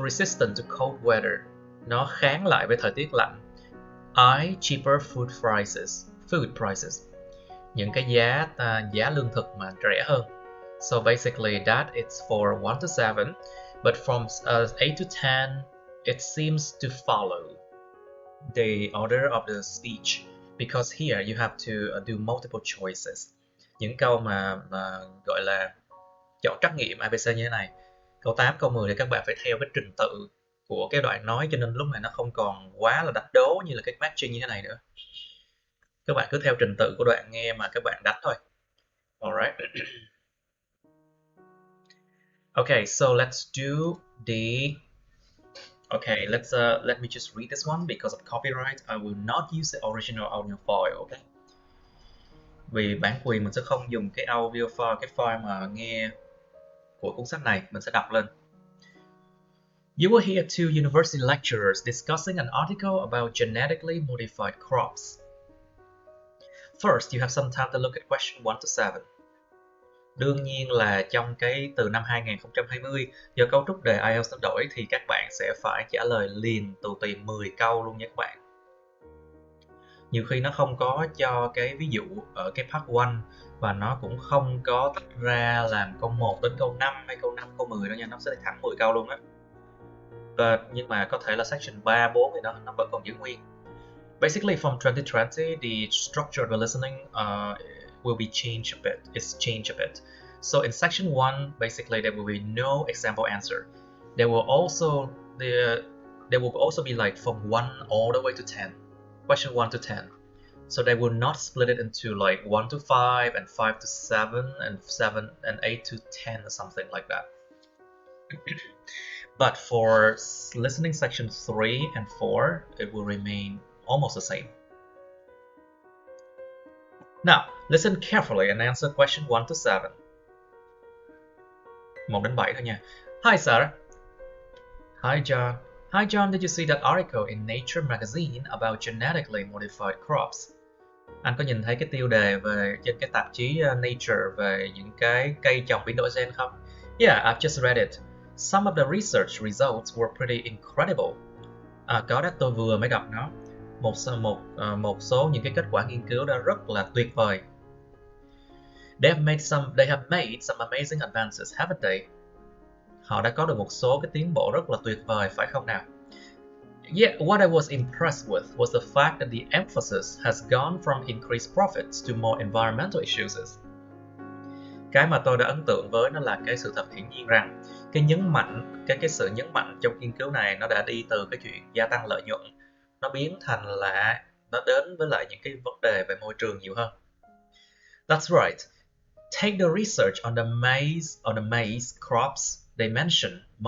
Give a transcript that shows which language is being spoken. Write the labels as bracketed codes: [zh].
[en] Resistant to cold weather, [vi] nó kháng lại với thời tiết lạnh. I. [en] Cheaper food prices, [vi] những cái giá lương thực mà rẻ hơn. [en] So basically that it's for 1 to 7, but from 8 to 10 it seems to follow the order of the speech, because here you have to do multiple choices. [vi] Những câu mà gọi là chọn trắc nghiệm ABC như thế này, câu 8, câu 10 thì các bạn phải theo cái trình tự của cái đoạn nói, cho nên lúc này nó không còn quá là đánh đố như là cái matching như thế này nữa. Các bạn cứ theo trình tự của đoạn nghe mà các bạn đánh thôi. [en] Alright. Okay, so let's do the... Okay, let me just read this one because of copyright. I will not use the original audio file. Okay. [vi] Vì bản quyền mình sẽ không dùng cái audio file, cái file mà nghe của cuốn sách này, mình sẽ đọc lên. [en] You will hear two university lecturers discussing an article about genetically modified crops. First, you have some time to look at question 1 to 7. [vi] Đương nhiên là trong cái từ năm 2020, do cấu trúc đề IELTS nó đổi thì các bạn sẽ phải trả lời liền từ tìm 10 câu luôn nha các bạn. Nhiều khi nó không có cho cái ví dụ ở cái part 1 và nó cũng không có tách ra làm câu 1 đến câu 5 hay câu 5, câu 10 đâu nha, nó sẽ thẳng 10 câu luôn á. Nhưng mà có thể là section 3, 4 thì nó vẫn còn giữ nguyên. [en] Basically from 2020, the structure of the listening will be changed a bit. It's changed a bit. So in section 1, basically there will be no example answer. There will also be like from 1 all the way to 10. Question 1 to 10. So they will not split it into like 1 to 5 and 5 to 7 and 7 and 8 to 10 or something like that. But for listening section 3 and 4, it will remain almost the same. Now, listen carefully and answer question 1 to 7. [vi] 1 đến 7 thôi nha. [en] Hi, Sarah. Hi, John. Hi, John. Did you see that article in Nature magazine about genetically modified crops? [vi] Anh có nhìn thấy cái tiêu đề về trên cái tạp chí Nature về những cái cây trồng biến đổi gen không? [en] Yeah, I've just read it. Some of the research results were pretty incredible. [vi] Có đó, tôi vừa mới đọc nó. Một số những cái kết quả nghiên cứu đã rất là tuyệt vời. [en] They have made some amazing advances, haven't they? [vi] Họ đã có được một số cái tiến bộ rất là tuyệt vời, phải không nào? [en] Yeah, what I was impressed with was the fact that the emphasis has gone from increased profits to more environmental issues. [vi] Cái mà tôi đã ấn tượng với nó là cái sự thật hiển nhiên rằng cái sự nhấn mạnh trong nghiên cứu này nó đã đi từ cái chuyện gia tăng lợi nhuận, nó biến thành là nó đến với lại những cái vấn đề về môi trường nhiều hơn. [en] That's right. Take the research on the maize crops they mentioned.